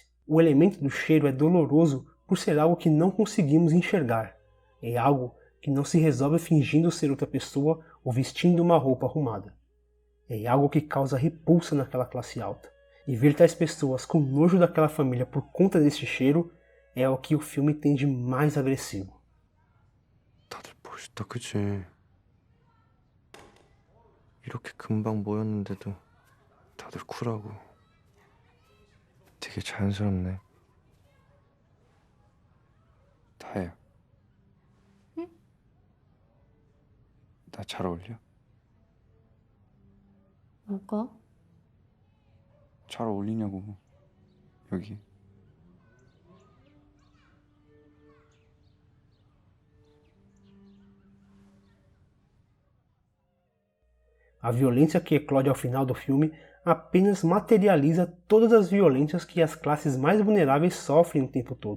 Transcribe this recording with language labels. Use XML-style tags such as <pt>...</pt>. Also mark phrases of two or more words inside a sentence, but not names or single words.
<pt>O elemento do cheiro é doloroso por ser algo que não conseguimos enxergar. É algo que não se resolve fingindo ser outra pessoa ou vestindo uma roupa arrumada. É algo que causa repulsa naquela classe alta. E ver tais pessoas com nojo daquela família por conta deste cheiro é o que o filme tem de mais agressivo.</pt> <ko>다들 멋있다, 그치? 이렇게 금방 모였는데도 다들 쿨하고 되게 자연스럽네. 다혜야. 응? 나 잘 어울려? 뭐가? 잘 어울리냐고, 여기.</ko> <pt>A violência que eclode ao final do filme apenas materializa todas as violências que as classes mais vulneráveis sofrem o tempo todo.</pt>